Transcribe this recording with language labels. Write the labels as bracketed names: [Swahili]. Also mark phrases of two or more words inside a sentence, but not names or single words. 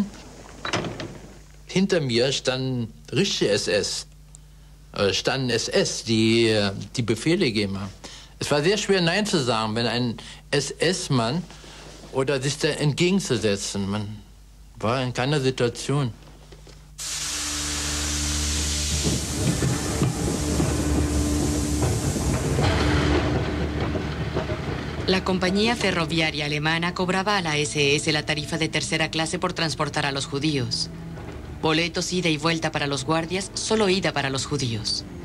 [German] Hinter mir standen richtige SS. Standen SS, die Befehle gegeben haben. Es war sehr schwer, Nein zu sagen, wenn ein SS-Mann oder sich da entgegenzusetzen. Man war in keiner Situation. [Spanish] La compañía ferroviaria alemana cobraba a la SS la tarifa de tercera clase por transportar a los judíos. Boletos ida y vuelta para los guardias, solo ida para los judíos.